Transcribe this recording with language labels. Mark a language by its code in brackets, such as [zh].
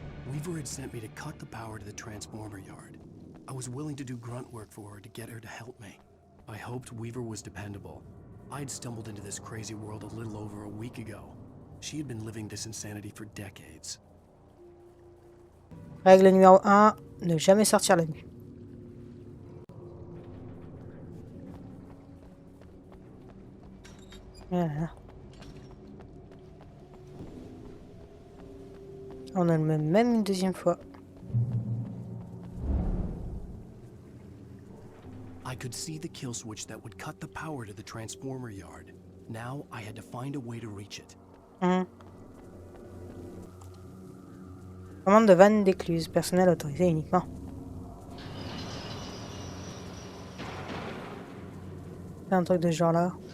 [en] Weaver had sent me to cut the power to the transformer yard. I was willing to do grunt work for her to get her to help me. I hoped Weaver was dependable. I'd stumbled into this crazy world a little over a week ago. She had been living this insanity for decades. [fr] Règle numéro 1, ne jamais sortir la nuit. Voilà. On a le même une deuxième fois. [en] I could see the kill switch that would cut the power to the transformer yard. Now I had to find a way to reach it. [fr] Commande de vanne d'écluse, personnel autorisé uniquement. C'est un truc de ce genre là.